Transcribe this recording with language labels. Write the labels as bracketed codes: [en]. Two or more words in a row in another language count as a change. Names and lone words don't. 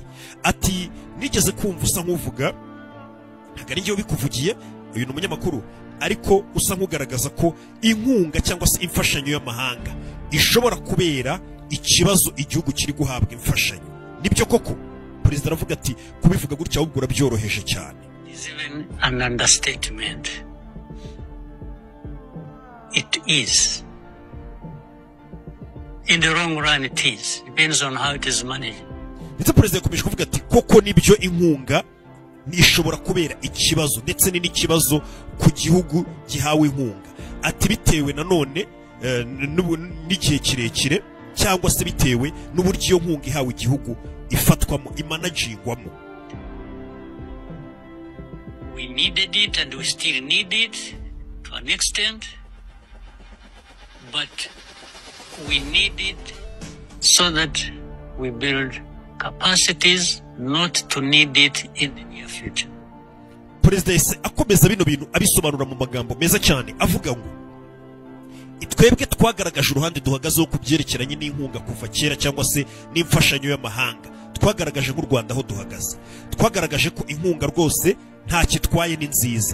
[rw] Ati nigeze kumva usa nk'uvuga, ntago ari njyewe bikuvugiye uyu ni umunyamakuru, ariko usa nk'ugaragaza ko inkunga cyangwa se imfashanyo y'amahanga ishobora kubera ikibazo igihugu kiri guhabwa imfashanyo. Nibyo koko? Perezida aravuga ati kubivuga gutya ahubwo urabyoroheje cyane. [en] Is even an understatement. It is. In the long run it is. Depends on how it is managed. [rw] Ndetse perezida yakomeje kuvuga ati koko nibyo inkunga nishobora kubera ikibazo ndetse ni n'ikibazo ku gihugu gihawe inkunga. Ati bitewe nanone n'igihe kirekire cyangwa se bitewe n'uburyo iyo nkunga ihawe igihugu ifatwamo imanagingwamo. [en] We needed it and we still need it to an extent, but we need it so that we build capacities not to need it in the near future. [rw] Perezida yese akomeza bino bintu abisobanura mu magambo meza cyane avuga ngo twebwe twagaragaje uruhande duhagazeho ku byerekeranye n'inkunga kuva kera cyangwa se n'imfashanyo y'amahanga. Twagaragaje nk'u Rwanda aho duhagaze, twagaragaje ko inkunga rwose nta kitwaye ni nziza.